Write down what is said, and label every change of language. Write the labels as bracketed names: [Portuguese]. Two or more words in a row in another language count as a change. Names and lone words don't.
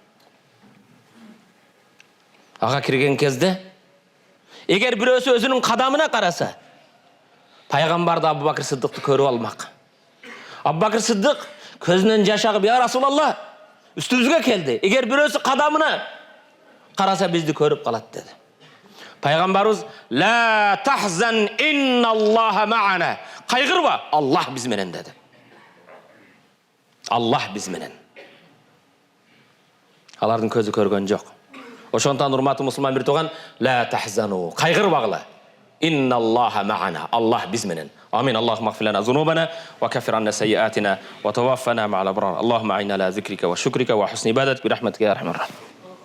[Kyrgyz] Ага кирген кезде эгер бирөөсү өзүнүн кадамына караса, пайгамбарды Абу Бакыр Сыдыкты көрүп алмак. Абу Бакыр Сыдык көзүнөн жаш агып, [Arabic] "يا رسول الله, [Kyrgyz] үстүбүзгө келди. Эгер бирөөсү кадамына караса бизди көрүп калат" деди. [Arabic] Пайгамбарыбыз "لا تحزن إن الله معنا." [Kyrgyz] Кайгырба, Аллах биз менен деди. Аллах биз менен. Алардын көзү көргөн жок. Ошондон урматтуу мусулман бир туган, [Arabic] "لا تحزنوا." [Kyrgyz] Кайгырбагыла. [Arabic] إن الله معنا. [Kyrgyz] Аллах биз менен. Амин. [Arabic] Аллахумма اغفر لنا ذنوبنا وكفر عنا سيئاتنا وتوفنا مع الأبرار. اللهم أعنا على ذكرك وشكرك وحسن عبادتك برحمتك يا أرحم الراحمين.